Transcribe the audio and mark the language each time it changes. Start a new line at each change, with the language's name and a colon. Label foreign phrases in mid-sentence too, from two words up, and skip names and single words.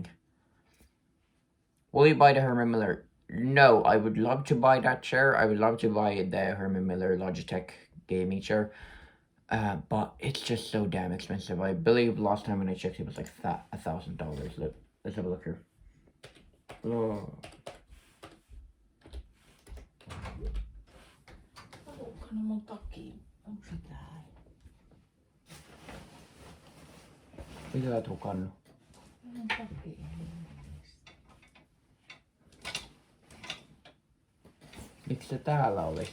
English: Will you buy the Herman Miller? No, I would love to buy that chair. I would love to buy the Herman Miller Logitech gaming chair. But it's just so damn expensive. I believe last time when I checked it was like $1,000. Let's have a look here. Oh.
Finnish: Haluatko mun takiin? Onko se täällä? Mitä sä tukannut? Mun takiin. Miksi se täällä oli?